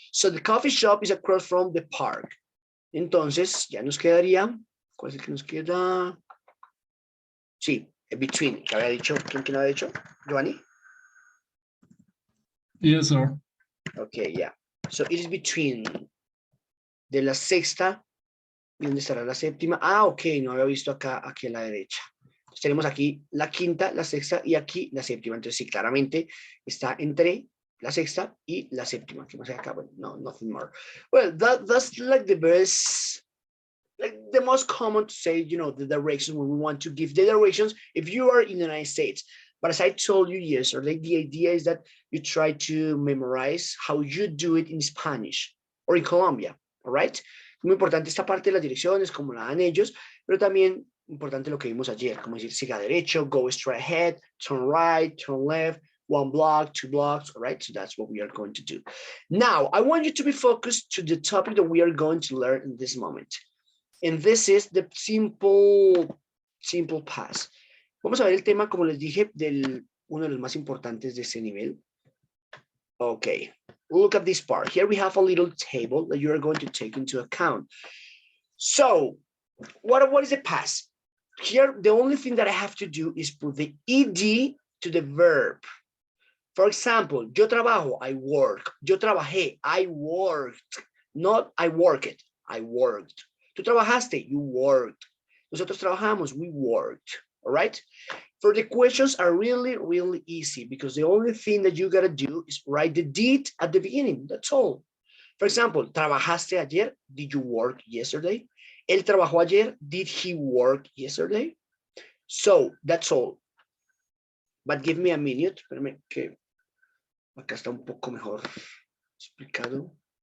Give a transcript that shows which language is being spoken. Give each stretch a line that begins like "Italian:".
English: So the coffee shop is across from the park.
Spanish: Entonces, ya nos quedaría, ¿cuál es el que nos queda? Sí, between, que había dicho, ¿quién había dicho? ¿Giovanni?
English: Yes, sir. Okay, yeah. So it is between
Spanish: de la sexta. ¿Y dónde estará la séptima? Ah, ok, no había visto aquí a la derecha. Entonces, tenemos aquí la quinta, la sexta y aquí la séptima. Entonces, sí, claramente está entre la sexta y la séptima. ¿Qué más hay acá? Bueno, no,
English: nothing more. Well, that's like the best, like the most common to say, you know, the directions when we want to give the directions if you are in the United States. But as I told you yesterday, the idea is that you try to memorize how you do it in Spanish or in Colombia, all right?
Spanish: Muy importante esta parte de las direcciones, como la dan ellos, pero también importante lo que vimos ayer, como decir, siga derecho,
English: go straight ahead, turn right, turn left, 1 block, 2 blocks,
Spanish: all right?
English: So that's what we are going to do. Now, I want you to be focused to the topic that we are going to learn in this moment. And this is the simple past.
Spanish: Vamos a ver el tema, como les dije, uno de los más importantes de este nivel.
English: Okay, look at this part. Here we have a little table that you are going to take into account. So, what is the past? Here, the only thing that I have to do is put the ed to the verb. For example,
Spanish: yo trabajo,
English: I work.
Spanish: Yo trabajé,
English: I worked. Not I worked, I worked.
Spanish: Tú trabajaste,
English: you worked.
Spanish: Nosotros trabajamos,
English: we worked. All right? For the questions are really, really easy because the only thing that you got to do is write the did at the beginning. That's all. For example,
Spanish: ¿trabajaste ayer?
English: Did you work yesterday?
Spanish: ¿Él trabajó ayer?
English: Did he work yesterday? So, that's all. But give me a minute.
Spanish: Espérame que acá está un poco mejor explicado.